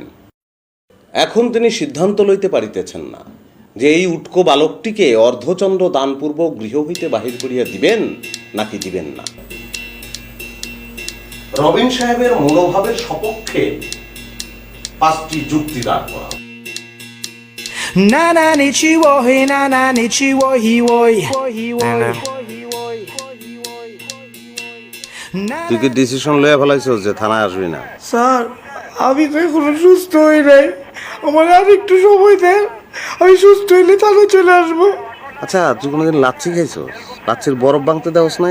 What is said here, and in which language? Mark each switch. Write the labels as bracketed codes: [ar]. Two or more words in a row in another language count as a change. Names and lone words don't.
[bn] এখন তিনি সিদ্ধান্ত লইতে পারিতেছেন না যে এই উটকো বালকটিকে অর্ধচন্দ্র দানপূর্বক গৃহ হইতে বাহির করিয়া দিবেন নাকি দিবেন না। রবিন সাহেবের মনোভাবের সপক্ষে 5টি যুক্তি দাঁড় করা। Na na nichiwo he na na nichiwo he woi. তুই কি ডিসিশন লইয়া ফেলাইছস যে থানায় আসবি না? স্যার আমি তো এখনো সুস্থ হই নাই, আমার আর একটু সময় দেন, আমি সুস্থ হইলে তাহলে চলে আসবো। আচ্ছা, তুই কোনোদিন লাচ্ছি খাইছস? লাচ্ছির বরফ ভাঙতে দেওস নাই?